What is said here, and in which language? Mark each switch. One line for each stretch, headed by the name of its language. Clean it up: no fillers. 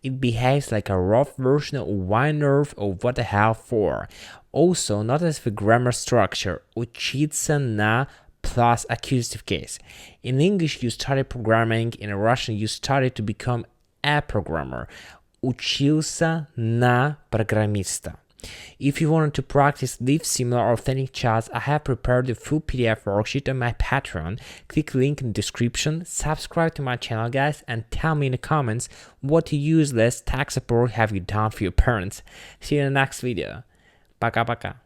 English: It behaves like a rough version of why nerve or what the hell for. Also, notice the grammar structure.
Russian: Учиться на
English: plus accusative case. In English, you started programming. In Russian, you started to become a programmer.
Russian: Учился на программиста.
English: If you wanted to practice these similar authentic chats, I have prepared a full PDF worksheet on my Patreon. Click the link in the description, subscribe to my channel guys, and tell me in the comments what useless tech support have you done for your parents. See you in the next video.
Russian: Пока-пока.